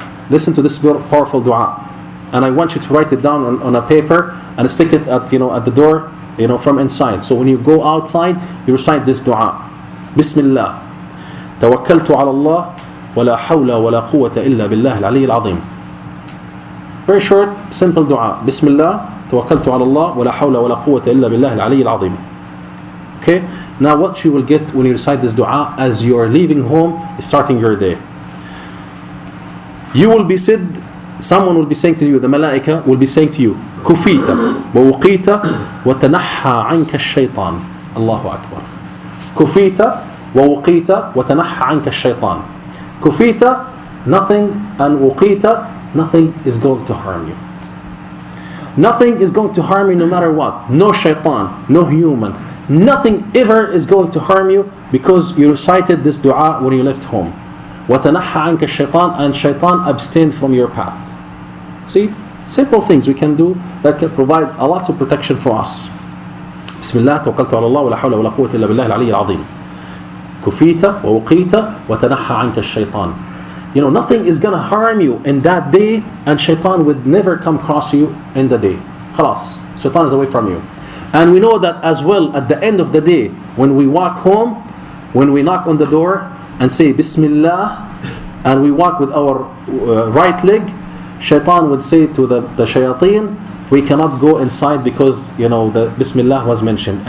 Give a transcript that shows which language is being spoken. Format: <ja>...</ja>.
<en>Listen to this powerful dua, and I want you to write it down on a paper and stick it at the door from inside. So when you go outside, you recite this dua. Bismillah.</en> <ar>توكلت على الله ولا حول ولا قوة إلا بالله العلي العظيم.</ar> <en>Very short, simple dua. Bismillah.</en> <ar>توكلت على الله ولا حول ولا قوة إلا بالله العلي العظيم.</ar> <en>Okay. Now what you will get when you recite this dua as you are leaving home, starting your day. You will be said, someone will be saying to you, the malaika will be saying to you,</en> <ar>كفيت ووقيت وتنحى عنك الشيطان.</ar> <en>Allahu Akbar.</en> <ar>كفيت ووقيت وتنحى عنك الشيطان.</ar> <en>كفيت, nothing, and وقيت, nothing is going to harm you. Nothing is going to harm you no matter what. No shaitan, no human. Nothing ever is going to harm you because you recited this dua when you left home.</en> <ar>وَتَنَحَّى عَنْكَ الشَّيْطَانِ,</ar> <en>and shaitan abstain from your path. See, simple things we can do that can provide a lot of protection for us.</en> <ar>Bismillah, توكلت على الله ولا حول ولا قوة إلا بالله العلي العظيم. كفيت ووقيت وتنحى عنك الشيطان.</ar> <en>Nothing is going to harm you in that day, and shaitan would never come across you in the day. خلاص, shaitan is away from you. And we know that as well at the end of the day, when we walk home, when we knock on the door and say Bismillah, and we walk with our right leg, shaitan would say to the shayateen, we cannot go inside because the Bismillah was mentioned.</en>